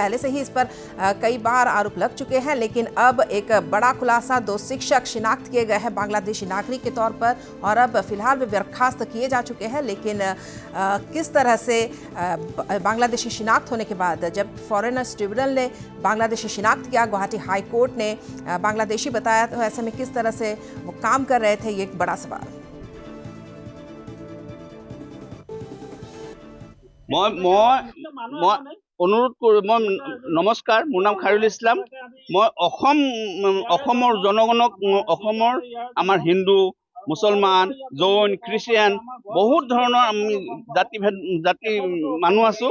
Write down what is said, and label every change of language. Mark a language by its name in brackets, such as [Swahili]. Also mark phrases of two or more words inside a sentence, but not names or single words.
[Hindi] पहले से ही इस पर कई बार आरोप लग चुके हैं, लेकिन अब एक बड़ा खुलासा, 2 शिक्षक शिनाख्त किए गए हैं बांग्लादेशी नागरिक के तौर पर और अब फिलहाल वे बर्खास्त किए जा चुके हैं। लेकिन किस तरह से बांग्लादेशी शिनाख्त होने के बाद जब फॉरेनर्स ट्रिब्यूनल ने बांग्लादेशी शिनाख्त किया, गुवाहाटी हाई कोर्ट ने बांग्लादेशी बताया, तो ऐसे में किस तरह से वो काम कर रहे थे, ये एक बड़ा सवाल। [Assamese] অনুৰোধ কৰোঁ, মই নমস্কাৰ, মোৰ নাম খায়ৰুল ইছলাম। মই অসমৰ জনগণক, অসমৰ আমাৰ হিন্দু, মুছলমান, জৈন, খ্ৰীষ্টিয়ান বহুত ধৰণৰ আমি জাতি মানুহ আছোঁ।